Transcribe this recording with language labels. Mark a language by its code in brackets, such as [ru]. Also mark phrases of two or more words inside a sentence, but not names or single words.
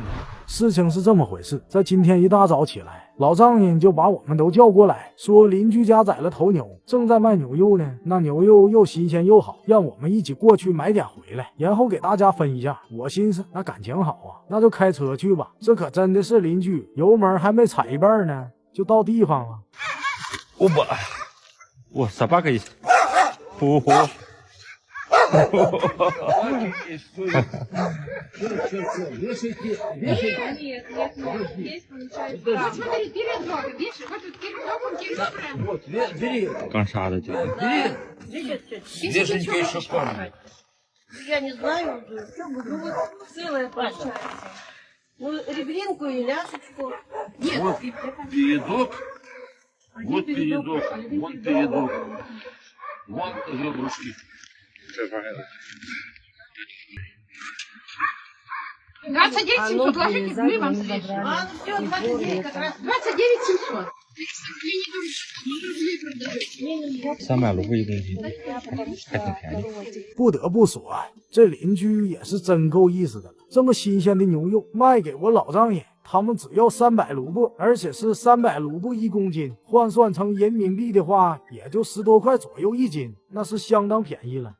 [zh] 事情是这么回事，在今天一大早起来，老丈人就把我们都叫过来，说邻居家宰了头牛，正在卖牛肉呢。那牛肉又新鲜又好，让我们一起过去买点回来，然后给大家分一下。我心思那感情好啊，那就开车去吧。这可真的是邻居，油门还没踩一半呢，就到地方了。 [ru] 我 собака есть。 [zh] 不。刚杀的就。 [ru] Я не знаю, ну вот целая получается. Ну, ребринку и ляшечку. Нет, вот передок, вот передок, вон передок, вон ребрышки. 29 700, ложитесь, мы вам срежем. А, ну все, 29 как раз. 29 700. [zh] 300 卢布1公斤，还挺便宜。不得不说啊，这邻居也是真够意思的了。这么新鲜的牛肉卖给我老丈人，他们只要300卢布，而且是300卢布1公斤，换算成人民币的话，也就10多块左右1斤，那是相当便宜了。